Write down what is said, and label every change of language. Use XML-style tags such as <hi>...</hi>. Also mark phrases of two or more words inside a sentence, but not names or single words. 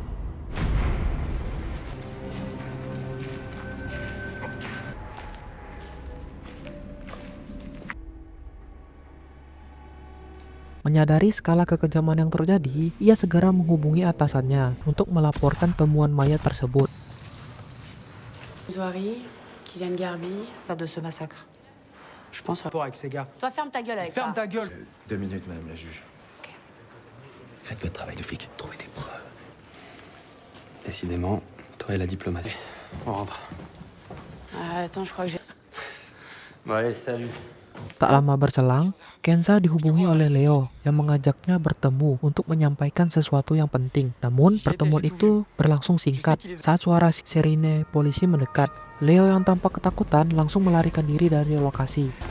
<id>Menyadari skala kekejaman yang terjadi, ia segera menghubungi atasannya untuk melaporkan temuan mayat tersebut.</id> <fr>Zouari, Kylian Garbi, pas de ce massacre. Je pense. Rapport avec ces gars. Toi, ferme ta gueule avec Ferme ça. ta gueule. 2 minutes, madame la juge. Faites votre travail de flic. Trouvez des preuves. Décidément, toi et la diplomatie. On rentre. Attends, je crois que j'ai... Bon, allez, salut.</fr> <id>Tak lama berselang, Kenza dihubungi oleh Leo yang mengajaknya bertemu untuk menyampaikan sesuatu yang penting. Namun, pertemuan itu berlangsung singkat saat suara sirine polisi mendekat. Leo yang tampak ketakutan langsung melarikan diri dari lokasi.</id>